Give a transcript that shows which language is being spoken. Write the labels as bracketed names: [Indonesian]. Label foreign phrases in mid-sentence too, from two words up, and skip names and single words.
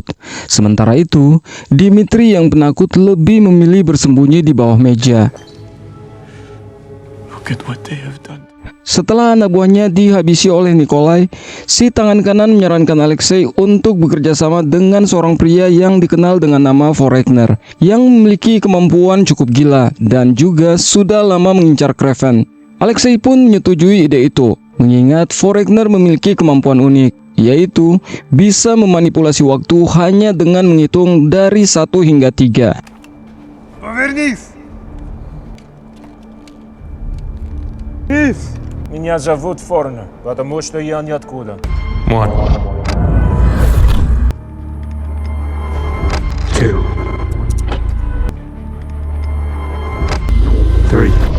[Indonesian] Sementara itu, Dimitri yang penakut lebih memilih bersembunyi di bawah meja. [English] Look at what they have done. [Indonesian] Setelah anak buahnya dihabisi oleh Nikolai, si tangan kanan menyarankan Alexei untuk bekerja sama dengan seorang pria yang dikenal dengan nama Foreigner, yang memiliki kemampuan cukup gila dan juga sudah lama mengincar Kraven. Alexei pun menyetujui ide itu, mengingat Foreigner memiliki kemampuan unik, yaitu bisa memanipulasi waktu hanya dengan menghitung dari 1 hingga 3. [Russian] Повернись! Меня зовут Форнер, потому что я ниоткуда. 1, 2, 3.